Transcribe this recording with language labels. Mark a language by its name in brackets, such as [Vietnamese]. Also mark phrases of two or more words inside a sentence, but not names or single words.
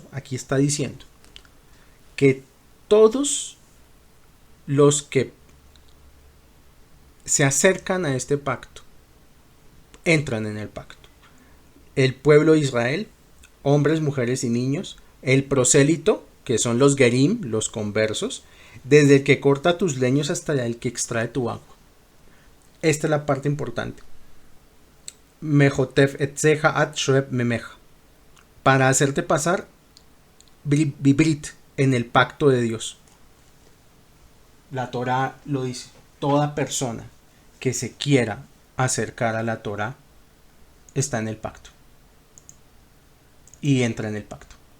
[Spanish] Aquí está diciendo que todos los que se acercan a este pacto entran en el pacto. El pueblo de Israel, hombres, mujeres y niños, el prosélito, que son los gerim, los conversos, desde el que corta tus leños hasta el que extrae tu agua. Esta es la parte importante. [Hebrew] מחוטב עציך עד שואב מימיך, [Spanish] para hacerte pasar vibrit en el pacto de Dios. La Torah lo dice: toda persona que se quiera acercar a la Torah está en el pacto y entra en el pacto.